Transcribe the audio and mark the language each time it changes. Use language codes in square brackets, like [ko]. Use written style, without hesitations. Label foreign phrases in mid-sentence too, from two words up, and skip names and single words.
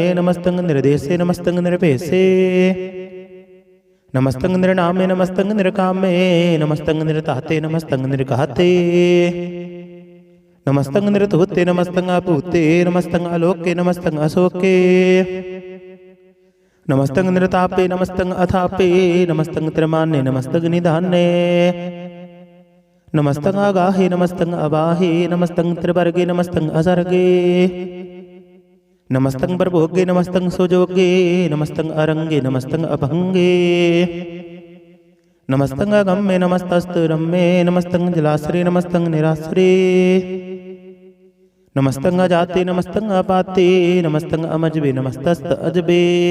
[bra] ਨਮਸਤੰ ਨਿਰਦੇਸੇ, ਨਮਸਤੰ ਨਿਰਭੇਸੇ। ਨਮਸਤੰ ਨਿਰਨਾਮੇ, ਨਮਸਤੰ ਨਿਰਕਾਮੇ। ਨਮਸਤੰ ਨਿਰਧਾਤੇ, ਨਮਸਤੰ ਨਿਰਘਾਤੇ। ਨਮਸਤੰ ਨਿਰਧੂਤੇ, ਨਮਸਤੰ ਅਭੂਤੇ। ਨਮਸਤੰ ਅਲੋਕੇ, ਨਮਸਤੰ ਅਸੋਕੇ। नमस्तंग निरतापे नमस्तंग अथापे नमस्तंग त्रिमान्ये नमस्तंग निधान्ये नमस्तंग आगाहे नमस्तंग अबाहे नमस्तंग त्रिवर्गे नमस्तंग असर्गे नमस्तंग प्रभोगे नमस्तंग सुजोगे नमस्तंग अरंगे नमस्तंग अभंगे नमस्तंग अगम्ये नमस्तस्तु रम्ये नमस्तंग जलाश्रे नमस्तंग निराश्रे नमस्तंग अजाते नमस्तंग अपाते नमस्तंग अमजबे नमस्तस्त अजबे